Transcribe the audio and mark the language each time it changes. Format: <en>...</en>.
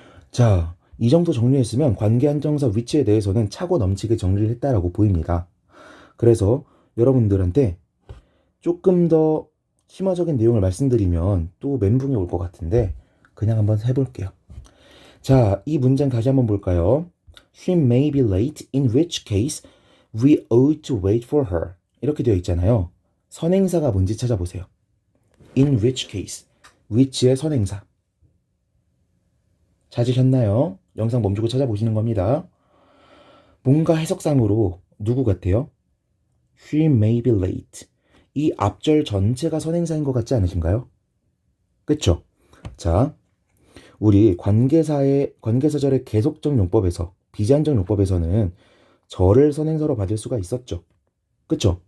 <ko>자, 이 정도 정리했으면 관계 한정사 위치에 대해서는 차고 넘치게 정리를 했다라고 보입니다. 그래서 여러분들한테 조금 더 심화적인 내용을 말씀드리면 또 멘붕이 올 것 같은데 그냥 한번 해볼게요. 자, 이 문장 다시 한번 볼까요?</ko> <en>She may be late, in which case we ought to wait for her.</en> <ko>이렇게 되어 있잖아요. 선행사가 뭔지 찾아보세요. In which case, which의 선행사. 찾으셨나요? 영상 멈추고 찾아보시는 겁니다. 뭔가 해석상으로 누구 같아요?</ko> <en>She may be late.</en> <ko>이 앞절 전체가 선행사인 것 같지 않으신가요? 그쵸? 자, 우리 관계사절의 계속적 용법에서 비제한적 용법에서는 절을 선행사로 받을 수가 있었죠. 그쵸?</ko>